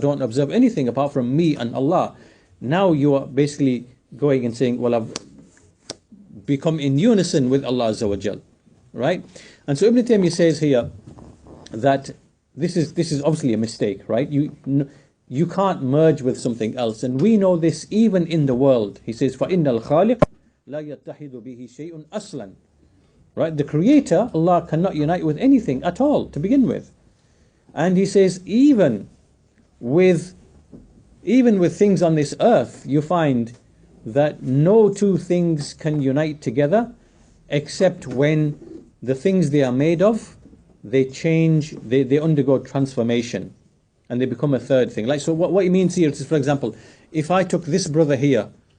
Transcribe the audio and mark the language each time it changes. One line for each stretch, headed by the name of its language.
English: I don't observe anything apart from me and Allah. Now you are basically going and saying, well, I've become in unison with Allah Azza wa Jal, right? And so Ibn Taymiyyah says here that this is obviously a mistake, right? You can't merge with something else, and we know this even in the world. He says,
Arabic: فَإِنَّ الْخَالِقَ لَا يَتَّحِدُ بِهِ شَيْءٌ أَصْلًا.
English: Right? The Creator, Allah, cannot unite with anything at all to begin with. And he says, even with things on this earth, you find that no two things can unite together except when the things they are made of, they change, they undergo transformation, and they become a third thing. Like, so what he means here is, for example, if I took this brother here